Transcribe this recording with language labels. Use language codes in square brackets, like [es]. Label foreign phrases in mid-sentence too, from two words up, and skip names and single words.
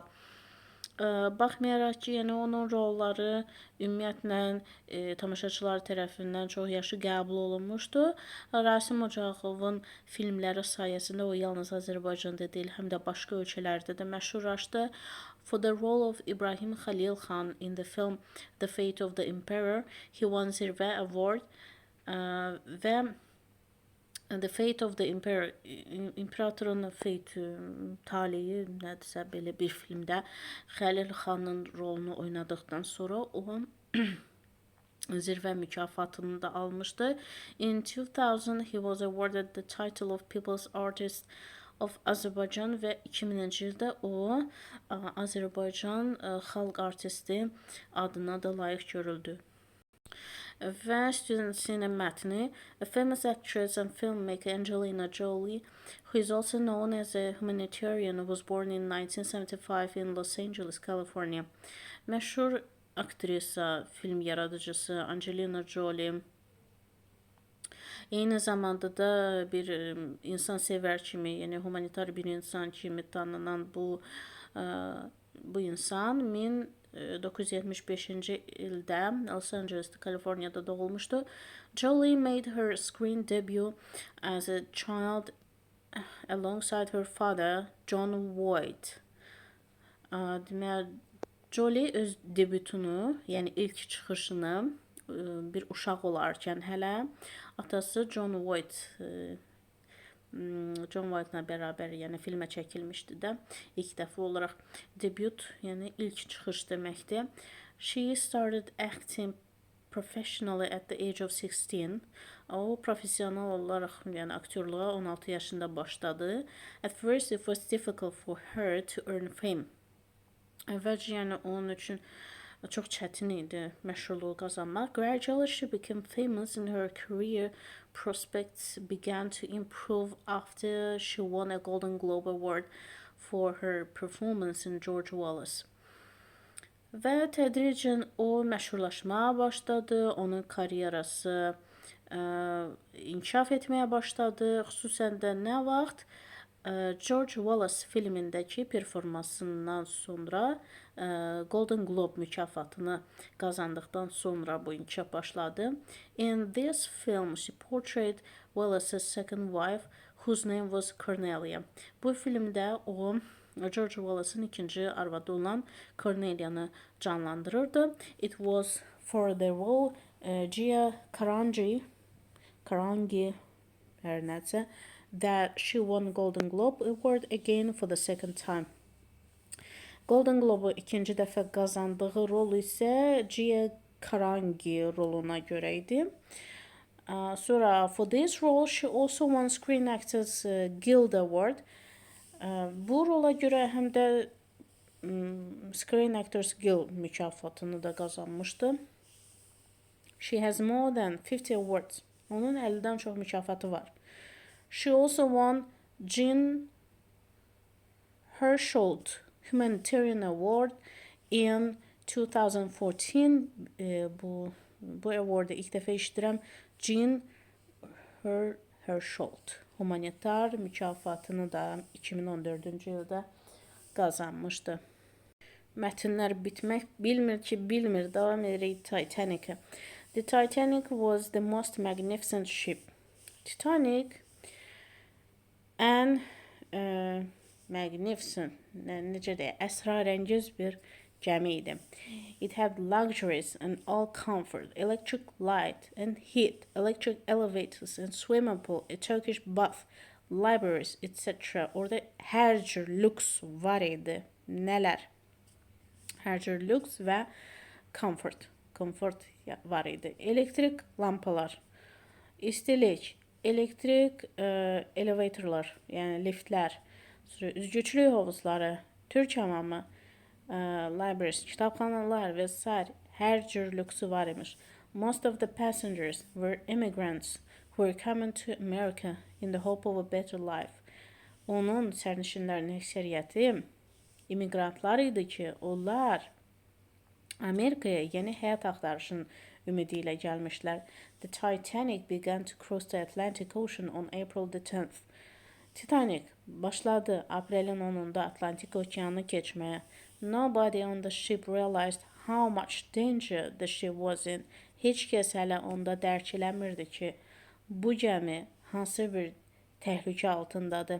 [az] Baxmayaraq ki, yəni onun rolları ümumiyyətlə tamaşaçılar tərəfindən çox yaxşı qəbul olunmuşdu. Rasim Ocağovun filmləri sayəsində o yalnız Azərbaycanda deyil, həm də başqa ölkələrdə də məşhurlaşdı. [en] For the role of Ibrahim Khalil Khan in the film The Fate of the Emperor, he won Zirvə Award və The Fate of the Emperor, [az] İmperatorun taleyi nədirsə belə bir filmdə Xəlil Xanın rolunu oynadıqdan sonra o zirvə mükafatını da almışdı. [en] In 2000 he was awarded the title of People's Artist of Azerbaijan [az] və 2000-ci ildə o Azərbaycan xalq artisti adına da layiq görüldü. Və student mətni, [en] a famous actress and filmmaker Angelina Jolie, who is also known as a humanitarian, was born in 1975 in Los Angeles, California. [az] Məşhur aktrisa, film yaradıcısı Angelina Jolie eyni zamanda da bir insansevər kimi, yəni humanitar bir insan kimi tanınan bu insan 1975-ci ildə Los Angeles, Kaliforniyada doğulmuşdu. [en] Jolie made her screen debut as a child alongside her father, John Voight. [az] Deməli, Jolie öz debütünü, yəni ilk çıxışını bir uşaq olarkən hələ atası John Voight'la bərabər, yəni filmə çəkilmişdi də. İlk dəfə olaraq debüt, yəni ilk çıxış deməkdir. [en] She started acting professionally at the age of 16. [az] O profesional olaraq, yəni aktyorluğa 16 yaşında başladı. [en] At first it was difficult for her to earn fame. [az] Əvvəlcə yəni onun üçün çox çətin idi məşhurluğu qazanmaq. [en] Gradually she became famous and her career prospects began to improve after she won a Golden Globe Award for her performance in George Wallace. [az] Və tədricən o məşhurlaşmaya başladı, onun karyerası inkişaf etməyə başladı. Xüsusən də nə vaxt George Wallace filmindəki performansından sonra Golden Globe mükafatını qazandıqdan sonra bu inkişaf başladı. [en] In this film, she portrayed Wallace's second wife, whose name was Cornelia. [az] Bu filmdə o George Wallace'ın ikinci arvadı olan Cornelia'nı canlandırırdı. [en] It was for the role Gia Carangi, her nəsə, that she won Golden Globe Award again for the second time. [az] Golden Globe-u ikinci dəfə qazandığı rol isə Gia Carangi roluna görə idi. [en] Sonra for this role she also won Screen Actors Guild Award. [az] Bu rola görə həm də Screen Actors Guild mükafatını da qazanmışdı. [en] She has more than 50 awards. [az] Onun 50-dən çox mükafatı var. [en] She also won Jean Hersholt Humanitarian Award in 2014. [az] Bu award'ı ilk dəfə eşidirəm. Jean Hersholt humanitar mükafatını da 2014-cü ildə qazanmışdı. Mətnlər bitmək bilmir ki, bilmir. Davam edirik Titanic-ə. [en] The Titanic was the most magnificent ship. Titanic and magnificent, [az] necə deyək, əsrarəngiz bir gəmi idi. [en] It had luxuries and all comfort, electric light and heat, electric elevators and swimming pool, a Turkish bath, libraries, etc. [az] Orada hər cür lüks var idi. Nələr? Hər cür lüks və comfort var idi. Elektrik lampalar, istilik, elektrik elevatorlar, yəni liftlər, üzgüçlük hovuzları, Türk hamamı, libraries, kitabxanalar və s. hər cür lüksü var imiş. [en] Most of the passengers were immigrants who were coming to America in the hope of a better life. [az] Onun sərnişinlərinin əksəriyyəti immigrantlar idi ki, onlar Amerikaya yeni həyat axtarışın ümidi ilə gəlmişlər. [en] The Titanic began to cross the Atlantic Ocean on April the 10th. [az] Titanic başladı aprelin 10-unda Atlantik okeanını keçməyə. [en] Nobody on the ship realized how much danger the ship was in. [az] Heç kəs hələ onda dərk eləmirdi ki, bu gəmi hansı bir təhlükə altındadır.